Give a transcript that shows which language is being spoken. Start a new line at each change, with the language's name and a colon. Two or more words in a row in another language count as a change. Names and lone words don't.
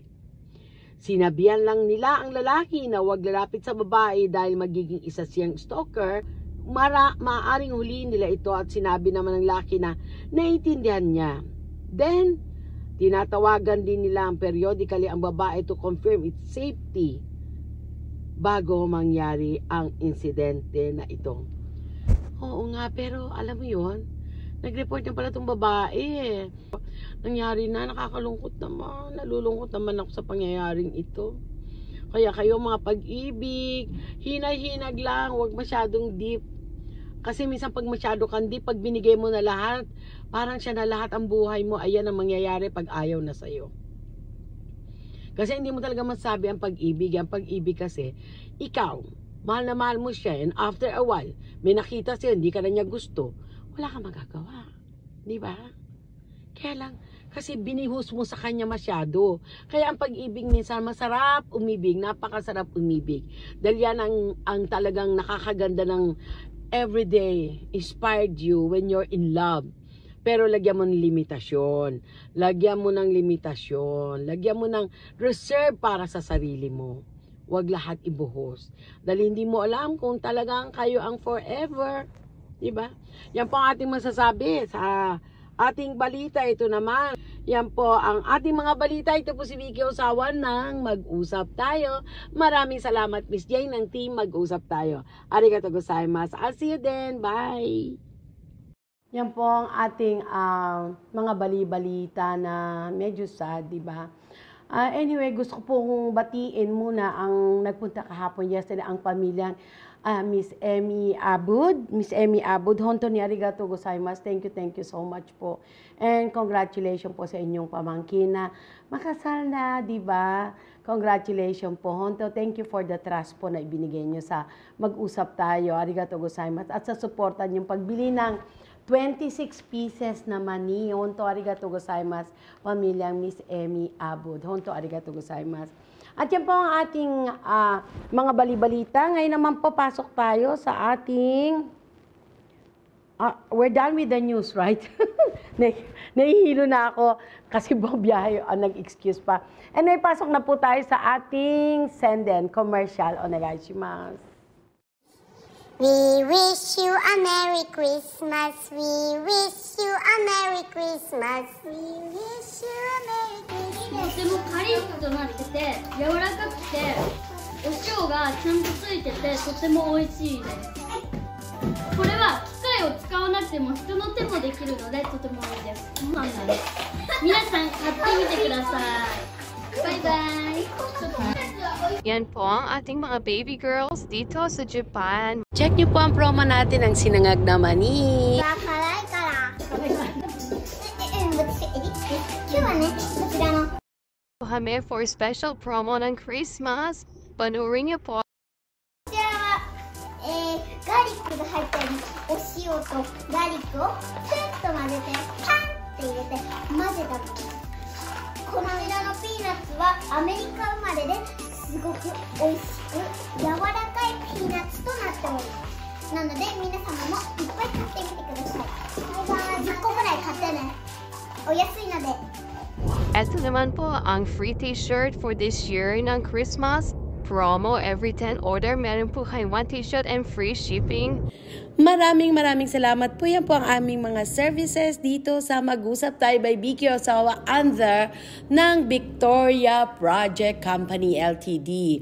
Filipino: Sinabihan lang nila ang lalaki na huwag lalapit sa babae dahil magiging isa siyang stalker. Maaaring huliin nila ito at sinabi naman ng lalaki na naiintindihan niya. Then, tinatawagan din nila ang periodically ang babae
English: to confirm its safety
Filipino: bago mangyari ang insidente na ito. Oo nga, pero alam mo yon, nag-report niya pala itong babae. Nangyari na, nakakalungkot naman. Nalulungkot naman ako sa pangyayaring ito. Kaya kayo mga pag-ibig, hinay-hinag lang, huwag masyadong deep. Kasi minsan pag masyado kang deep, pag binigay mo na lahat, parang siya na lahat ang buhay mo, ayan ang mangyayari pag ayaw na sa'yo. Kasi hindi mo talaga masabi ang pag-ibig. Ang pag-ibig kasi, ikaw, mahal na mahal mo siya,
English: and after a while,
Filipino: may nakita siya, hindi ka na niya gusto, wala kang magagawa. Di ba? Kaya lang, kasi binihus mo sa kanya masyado. Kaya ang pag-ibig minsan, masarap umibig, napakasarap umibig. Dahil yan ang talagang nakakaganda ng everyday,
English: inspired you when you're in love.
Filipino: Pero lagyan mo ng limitasyon. Lagyan mo ng limitasyon. Lagyan mo ng reserve para sa sarili mo. Huwag lahat ibuhos. Dahil hindi mo alam kung talagang kayo ang forever. Diba? Yan po ang ating masasabi sa ating balita. Ito naman. Yan po ang ating mga balita. Ito po si Vicky Osawa ng Mag-usap Tayo. Maraming salamat, Miss Jane, ng team Mag-usap Tayo.
Japanese: ありがとうございます.
English: I'll see you then. Bye!
Filipino: Yan po ang ating mga bali-balita na medyo sad, di ba? Anyway, gusto ko pong batiin muna ang nagpunta kahapon yesterday, ang pamilya Miss Emmy Abud. Miss Emmy Abud,
Japanese: 本当にありがとうございます.
English: Thank you so much po.
Filipino: And congratulations po sa inyong pamangkin na makasal na, di ba?
English: Congratulations po,
Japanese: honto.
English: Thank you for the trust
Filipino: po na ibinigay nyo sa Mag-usap Tayo.
Japanese: ありがとうございます.
Filipino: At sa suporta niyong pagbili ng 26 pieces na mani.
Japanese: 本当ありがとうございます,
Filipino: pamilyang Miss Emmy Abud.
Japanese: 本当ありがとうございます.
Filipino: At yan po ang ating mga balibalita. Ngayon naman po, pasok tayo sa ating...
English: we're done with the news, right?
Filipino: Nahihilo na ako kasi buong biyahe nag-excuse pa. Anyway, pasok na po tayo sa ating senden commercial.
Japanese: Onegaishimasu.
English: We wish you a Merry Christmas. We wish you a Merry Christmas. We wish you a Merry Christmas.
Japanese: とてもカリッとなってて柔らかくてお塩がちゃんとついててとても美味しいです。これは機械を使わなくても人の手もできるのでとてもいいです。パンダです。皆さん買ってみてください。バイバイ。
Filipino: Yan po ang ating mga
English: baby girls
Filipino: dito sa Japan. Check niyo po ang promo natin ng sinangag na mani.
English: Kami for special promo ng Christmas.
Filipino: Panurin niyo po.
Japanese: ガーリックが入ったりお塩とガーリックをキュッと混ぜてパンって入れて混ぜたものです。この間のピーナッツはアメリカ生まれですごく美味しく柔らかいピーナッツとなっております。なので皆様もいっぱい買ってみてください。10個ぐらい買ってね。お安いので。
Filipino: Ito naman po ang
English: free t-shirt for this year
Filipino: ng Christmas.
English: Promo every 10 order,
Filipino: meron po kayong 1
English: t-shirt and free shipping.
Filipino: Maraming salamat po. Yan po ang aming mga services dito sa Mag-usap Tayo by Vicky Osawa under ng Victoria Project Company Ltd.